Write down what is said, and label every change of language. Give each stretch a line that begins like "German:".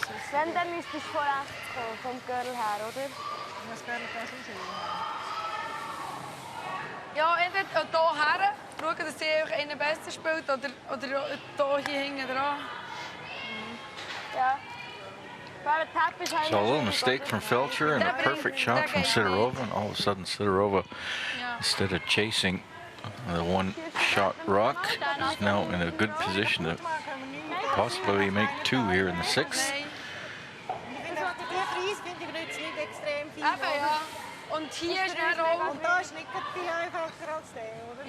German: Sven, dann müsstest du von rechts kommen, vom Girl her, oder? Das Girl kann schon sehen. Ja, entweder hier her, schauen, dass sie einfach einen besser spielt, oder hier hinten dran. Ja. Weil der Tap ist
English: So a little mistake from Feltscher and a perfect shot from Sidorova, and all of a sudden Sidorova,
German: Ja.
English: instead of chasing the one-shot rock, is now in a good position to possibly make two here in the sixth.
German: Nein. Ich finde auch die Preis finde ich jetzt nicht extrem viel. Eben, ja. Und hier ist dann auch... Und da ist nicht viel einfacher als der, oder?